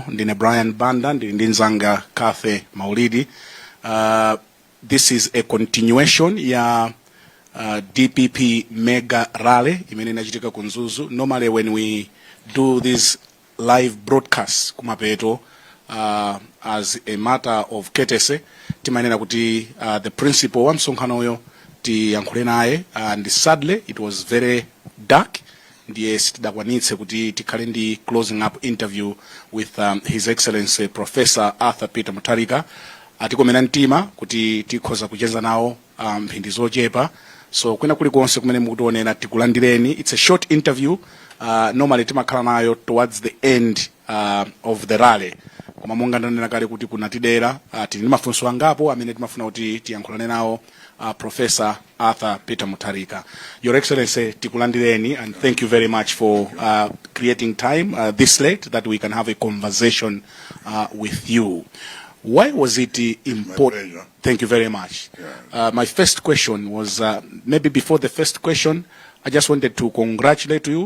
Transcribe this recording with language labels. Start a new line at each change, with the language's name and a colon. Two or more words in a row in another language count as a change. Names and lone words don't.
Nyanja: Ndine Brian Banda, ndili ndi nzanga Kathe Maulidi.
English: This is a continuation ya DPP mega rally
Nyanja: imene inachitika ku
English: Mzuzu. Normally when we do this live broadcast kumapeto, as a matter of courtesy,
Nyanja: timanena kuti
English: the principal
Nyanja: wa msonkhanoyo tiyankhule naye,
English: and sadly it was very dark.
Nyanja: Ndiye sitidakwanitse kuti tikhale ndi
English: closing up interview with
Nyanja: His Excellency Professor Arthur Peter Mutharika. Atikomena mtima kuti tikhoza kucheza nawo mphindi zochepa. So kwena kulikonse kumene mukutionera tikulandireni.
English: It's a short interview. Normally
Nyanja: timakhala nayo
English: towards the end of the rally.
Nyanja: Koma monga ndanena kale kuti kunatidera tili mafunso angapo amene timafuna kuti tiyankhulane nawo Professor Arthur Peter Mutharika.
English: Your Excellency,
Nyanja: tikulandireni,
English: and thank you very much for creating time this late that we can have a conversation with you. Why was it important? Thank you very much. Yeah. My first question was, maybe before the first question, I just wanted to congratulate you.